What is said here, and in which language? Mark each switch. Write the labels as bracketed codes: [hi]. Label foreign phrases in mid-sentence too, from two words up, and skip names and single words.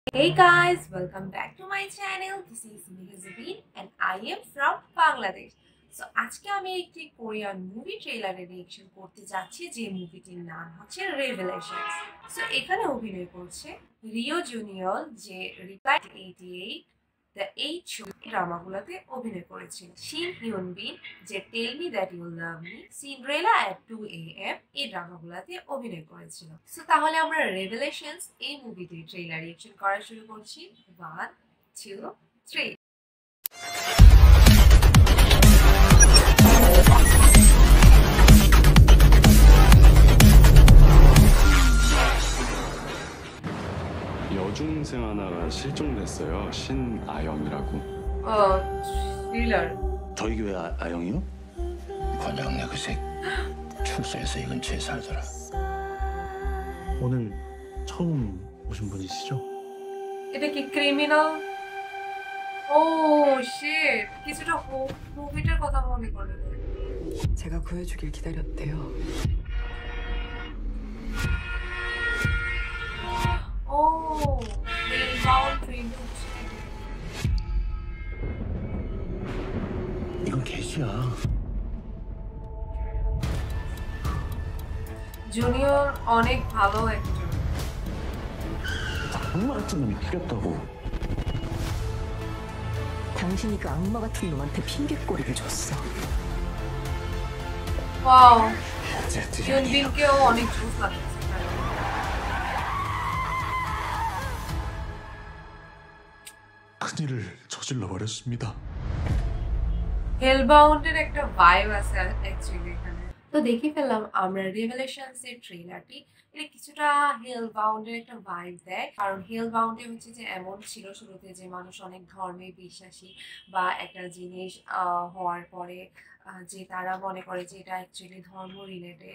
[en] Hey guys, welcome back to my channel. This is Mehzabin and I am from Bangladesh. [bn] So আজকে আমি একটি [en] Korean movie trailerের reaction [bn] করতে যাচ্ছি যে মুভিটির নাম হচ্ছে রেভেলেশনস। সো এখানে অভিনয় করছে রিও জুনিয়র যে রিপ্লাই 88 দ্য এইট শো ড্রামাগুলোতে অভিনয় করেছেন, শিন হিউন বিন যে টেল মি দ্যাট ইউ লাভ মি, সিন্ড্রেলা অ্যাট 2 AM এই ড্রামাগুলোতে অভিনয় করেছিল। সো তাহলে আমরা রেভেলেশনস এই মুভিটির [en] trailer reaction [bn] করা শুরু করছি। 1 2 3। [ko] 여중생 하나가 실종됐어요. 신아영이라고. [bn] থ্রিলার। [ko] 저희 교회 아영이요? 관장네 그새 출소해서 이 근처에 살더라. 오늘 처음 오신 분이시죠? [bn] এটা কি ক্রিমিনাল? [en] oh shit, [bn] কিছুটা মুভিটার কথা মনে করে। [ko] 제가 구해주길 기다렸대요. 오, 힐바운 트윈. 이건 개시야. [bn] জুনিয়র অনেক ভালো অ্যাক্টর। [ko] 악마 같은 놈이 튀겼다고. 당신이 그 악마 같은 놈한테 핑계거리를 줬어. [bn] ওয়াও, জুনবিনকেও অনেক জোস লাগছে। [ko] 큰일을 저질러 버렸습니다. [bn] হেলবাউন্ডের একটা ভাইব আছে অ্যাকচুয়ালি এখানে। তো দেখে ফেললাম আমরা রেভেলেশনস এর ট্রেলারটি। এটা কিছুটা হেলবাউন্ডের একটা ভাইব দেয়, কারণ হেলবাউন্ডে হচ্ছে যে এমন ছিল শুরুতে যে মানুষ অনেক ধর্মে বিশ্বাসী বা একটা জিনিস হওয়ার পরে যে তারা মনে করে যে এটা অ্যাকচুয়ালি ধর্ম রিলেটেড।